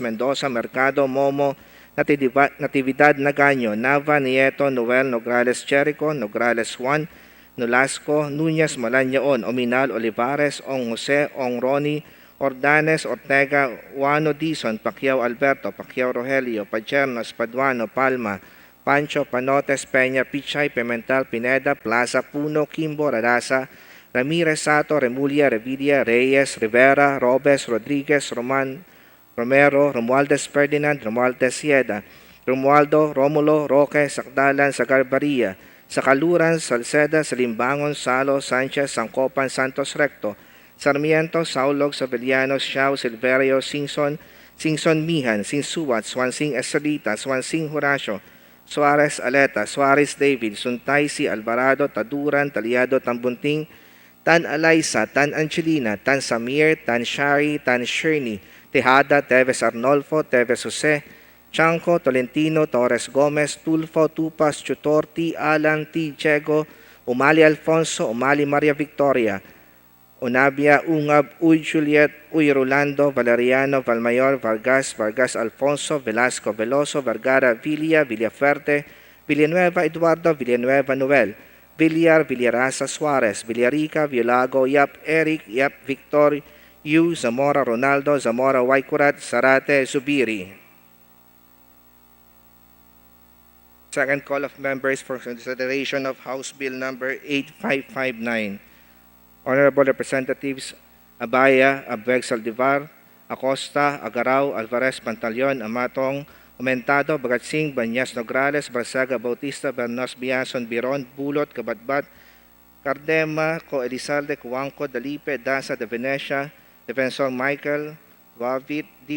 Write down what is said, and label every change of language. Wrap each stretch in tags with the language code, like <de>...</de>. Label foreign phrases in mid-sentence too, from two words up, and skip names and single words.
<en>Mendoza, Mercado, Momo, Natividad, Nagaño, Nava, Nieto, Noel, Nograles, Jericho, Nograles Juan, Nolasco, Nunez, Malañaon, Ominal, Olivares, Ong Jose, Ong Ronnie, Ordanes, Ortega, Juano Dizon, Pacquiao Alberto, Pacquiao Rogelio, Pachernos, Paduano, Palma, Pancho, Panotes, Peña, Pichay, Pimentel, Pineda, Plaza, Puno, Kimbo, Radasa, Ramirez, Sato, Remulla, Revilla, Reyes, Rivera, Robes, Rodriguez, Romero, Romualdez Ferdinand, Romualdez Sieda, Romualdo, Romulo, Roque, Sakdalan, Sagarbaria, Sakaluran, Salceda, Salimbangon, Salo, Sanchez, Sangcopan, Santos Recto, Sarmiento, Saulog, Sabeliano, Xiao, Silverio, Singson, Mihan, Sinsuat, Swansing Estrelita, Swansing Horacio, Suarez Aleta, Suarez David, Suntaisi, Alvarado, Taduran, Taliado, Tambunting, Tan Alaysa, Tan Angelina, Tan Samir, Tan Shari, Tan Shirney, Tejada, Teves Arnolfo, Teves Jose, Chanco, Tolentino, Torres Gomez, Tulfo, Tupas, Chutorti, Alan, T. Chego, Umali Alfonso, Umali Maria Victoria, Unabia, Ungab, Uy Juliet, Uy Rolando, Valeriano, Valmayor, Vargas, Vargas Alfonso, Velasco Veloso, Vergara, Villafuerte, Villanueva Eduardo, Villanueva Noel, Villar, Villarasa Suarez, Villarica, Villago, Yap Eric, Yap Victor, Yu, Zamora Ronaldo, Zamora Waikurat, Sarate Zubiri. Second call of members for consideration of House Bill number 8559. Honorable Representatives Abaya, Abweg Saldivar, Acosta, Agaraw, Alvarez Pantaleon, Amatong, Aumentado, Bagatsing, Banyas Nograles, Barsaga Bautista, Bernos Biason, Biron, Bulot, Kabatbat, Cardema, Co Elizalde, Cuangco, Dalipe, Daza, De Venecia, Defensor Michael, Wavit, D.</en>